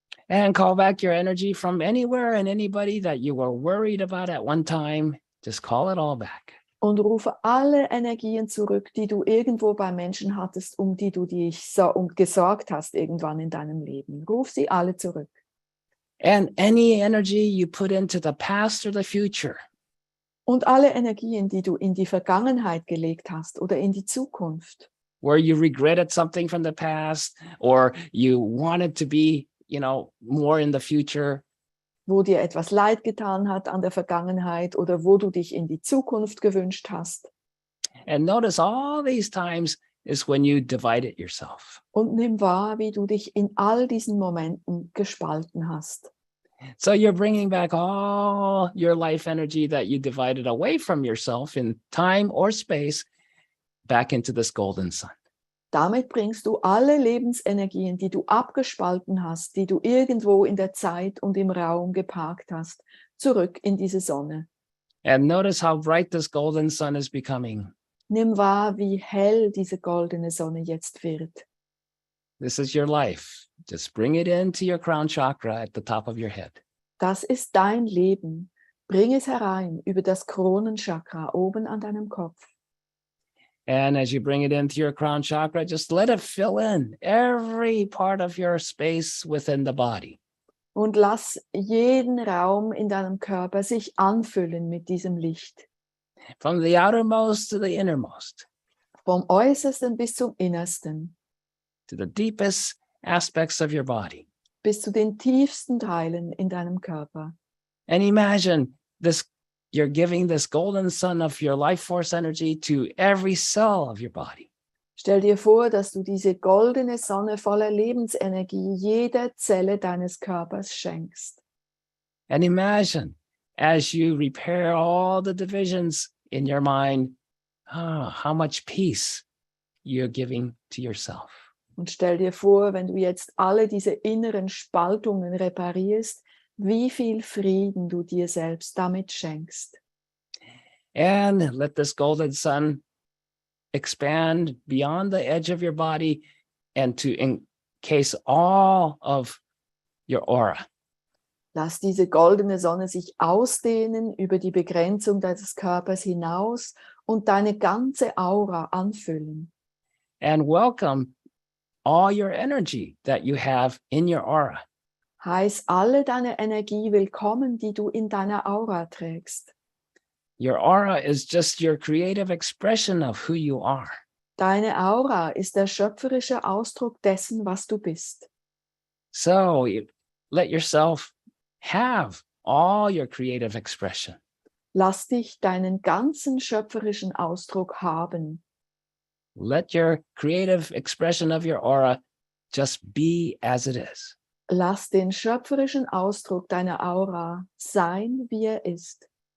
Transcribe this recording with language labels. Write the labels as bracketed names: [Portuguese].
[English] And call back your energy from anywhere and anybody that you were worried about at one time. Just call it all back. [German] Und rufe alle Energien zurück, die du irgendwo bei Menschen hattest, um die du dich gesorgt hast irgendwann in deinem Leben. Ruf sie alle zurück. [English] And any energy you put into the past or the future. [German] Und alle Energien, die du in die Vergangenheit gelegt hast oder in die Zukunft. [English] Where you regretted something from the past or you wanted to be, more in the future. [German] Wo dir etwas leid getan hat an der Vergangenheit oder wo du dich in die Zukunft gewünscht hast. [English] And notice all these times is when you divided yourself. [German] Und nimm wahr, wie du dich in all diesen Momenten gespalten hast. [English] So you're bringing back all your life energy that you divided away from yourself in time or space back into this golden sun. [German] Damit bringst du alle Lebensenergien, die du abgespalten hast, die du irgendwo in der Zeit und im Raum geparkt hast, zurück in diese Sonne. [English] And notice how bright this golden sun is becoming. [German] Nimm wahr, wie hell diese goldene Sonne jetzt wird. [English] This is your life. Just bring it into your crown chakra at the top of your head. [German] Das ist dein Leben. Bring es herein über das Kronenchakra oben an deinem Kopf. [English] And as you bring it into your crown chakra, just let it fill in every part of your space within the body. [German] Und lass jeden Raum in deinem Körper sich anfüllen mit diesem Licht. [English] From the outermost to the innermost. [German] Vom Äußersten bis zum Innersten. [English] To the deepest aspects of your body. [German] Bis zu den tiefsten Teilen in deinem Körper. [English] And imagine this. You're giving this golden sun of your life force energy to every cell of your body. [German] Stell dir vor, dass du diese goldene Sonne voller Lebensenergie jeder Zelle deines Körpers schenkst. [English] And imagine as you repair all the divisions in your mind, how much peace you're giving to yourself. [German] Und stell dir vor, wenn du jetzt alle diese inneren Spaltungen reparierst, wie viel Frieden du dir selbst damit schenkst. [English] And let this golden sun expand beyond the edge of your body and to encase all of your aura. [German] Lass diese goldene Sonne sich ausdehnen über die Begrenzung deines Körpers hinaus und deine ganze Aura anfüllen. [English] And welcome all your energy that you have in your aura. [German] Heiß alle deine Energie willkommen, die du in deiner Aura trägst. [English] Your aura is just your creative expression of who you are. [German] Deine Aura ist der schöpferische Ausdruck dessen, was du bist. [English] So let yourself have all your creative expression. [German] Lass dich deinen ganzen schöpferischen Ausdruck haben. [English] Let your creative expression of your aura just be as it is. [German] Lass den schöpferischen Ausdruck deiner Aura sein, wie er ist.